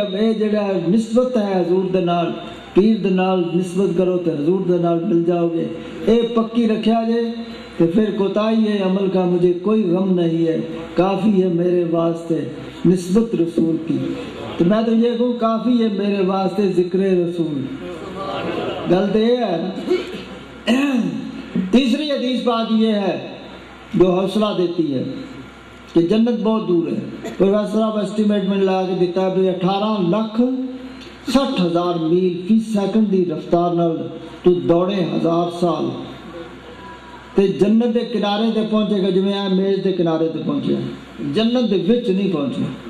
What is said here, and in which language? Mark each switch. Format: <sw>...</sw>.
<pa>اے جڑا نسبت ہے حضور دے نال, پیر دے نال نسبت کرو تے حضور دے نال مل جاؤ گے. اے پکی رکھیا جے تو پھر</pa> <ur>کوتاہی ہے عمل کا مجھے کوئی غم نہیں ہے, کافی ہے میرے واسطے نسبت رسول کی. تو میں تو یہ کہوں کافی ہے میرے واسطے ذکر رسول.</ur> <pa>گل تو یہ ہے.</pa> <ur>تیسری حدیث بات یہ ہے جو حوصلہ دیتی ہے کہ جنت بہت دور ہے. پروفیسر صاحب اسٹیمیٹ میں لگا کے دیتا ہے</ur> <pa>18,60,000 میل فی سیکنڈ دی رفتار نال تو دوڑے 1000 سال تے جنت دے کنارے تے پہنچے گا, جویں اے میز دے کنارے تے پہنچیا, جنت دے وچ نہیں پہنچے.</pa>